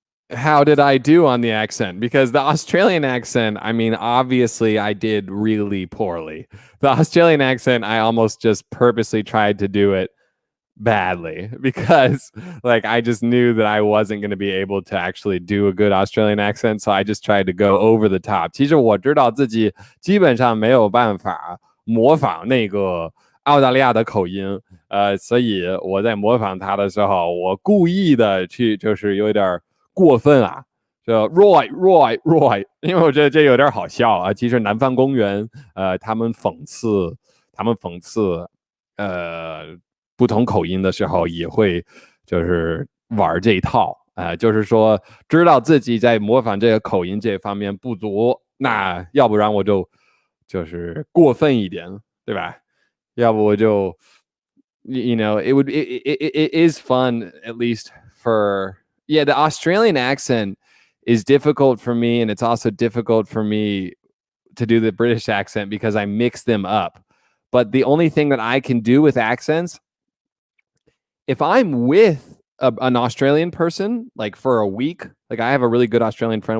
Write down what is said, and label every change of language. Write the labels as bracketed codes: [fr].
[en] How did I do on the accent? Because the Australian accent, I mean, obviously I did really poorly. The Australian accent, I almost just purposely tried to do it badly because like I just knew that I wasn't going to be able to actually do a good Australian accent, so I just tried to go over the top. [zh] 其实我知道自己基本上没有办法模仿那个澳大利亚的口音，所以我在模仿他的时候，我故意的去就是有点过分啊，就 Roy， 因为我觉得这有点好笑啊。其实南方公园，他们讽刺不同口音的时候也会就是玩这一套，就是说知道自己在模仿这个口音这方面不足，那要不然我就是过分一点，对吧？要不我就 [en] it is fun, at least for the Australian accent is difficult for me, and it's also difficult for me to do the British accent because I mix them up. But the only thing that I can do with accents, if I'm with an Australian person, like for a week, like I have a really good Australian friend.